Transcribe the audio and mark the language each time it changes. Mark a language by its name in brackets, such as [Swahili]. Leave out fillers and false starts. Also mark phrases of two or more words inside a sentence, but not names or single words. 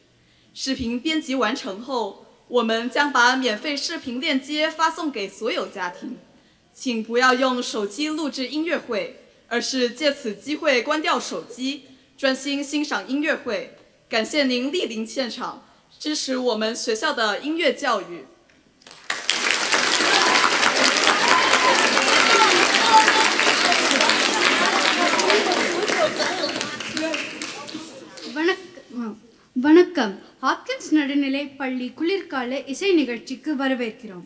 [Chinese] 视频编辑完成后，我们将把免费视频链接发送给所有家庭。请不要用手机录制音乐会，而是借此机会关掉手机，专心欣赏音乐会。感谢您莅临现场，支持我们学校的音乐教育。 [Tamil] வணக்கம். ஹாப்கின்ஸ் நடுநிலை பள்ளி குளிர்கால இசை நிகழ்ச்சிக்கு வரவேற்கிறோம்.